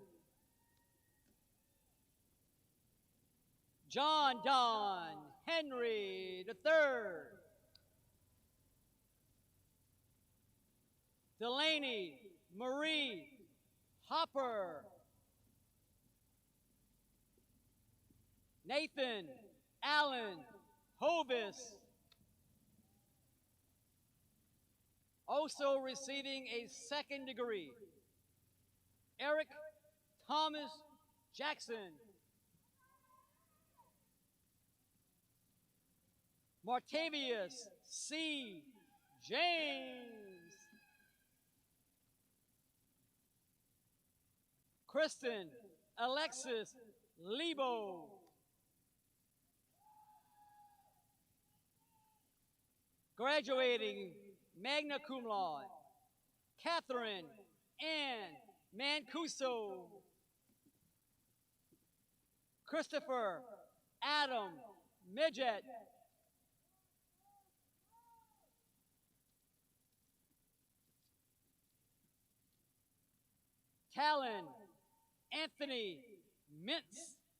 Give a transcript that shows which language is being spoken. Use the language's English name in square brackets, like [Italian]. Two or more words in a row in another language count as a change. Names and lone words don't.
[English] John Don Henry III. Delaney Marie Hopper. Nathan Allen Hovis. Also receiving a second degree, Eric Thomas Jackson. Martavius C. James. Kristen Alexis Lebo. [Latin] Graduating magna cum laude, [English] Catherine Ann Mancuso. Christopher Adam Midget. Talon Anthony Mintz.